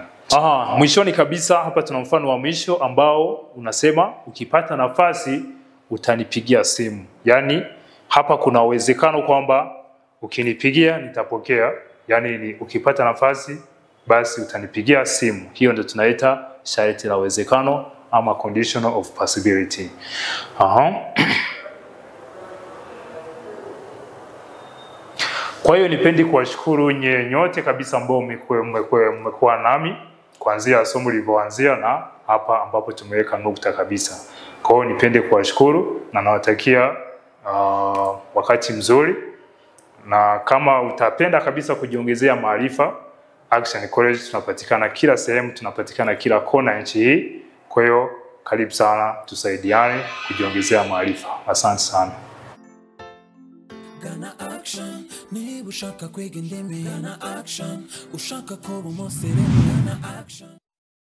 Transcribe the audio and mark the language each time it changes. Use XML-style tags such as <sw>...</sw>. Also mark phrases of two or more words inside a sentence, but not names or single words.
<sw>Mwishoni kabisa hapa tuna mfano wa mwisho ambao unasema ukipata nafasi utanipigia simu. Yani hapa kuna uwezekano kwamba ukinipigia nitapokea, yani ni ukipata nafasi basi utanipigia simu. Hiyo ndio tunaita sharti la uwezekano ama</sw> <en>condition of possibility.</en> <sw>Kwa hiyo nipendi kuwashukuru nyote kabisa ambao mmekuwa nami kuanzia somo lilivyoanzia na hapa ambapo tumeweka nukta kabisa. Kwa hiyo nipende kuwashukuru na nawatakia wakati mzuri, na kama utapenda kabisa kujiongezea maarifa, Action College tunapatikana kila sehemu, tunapatikana kila kona nchi hii. Kwa hiyo karibu sana, tusaidiane kujiongezea maarifa. Asante sana.</sw> <rw>Gana Action, niba ushaka kwiga indimi, Gana Action, ushaka kuba umusirimu, Gana Action.</rw>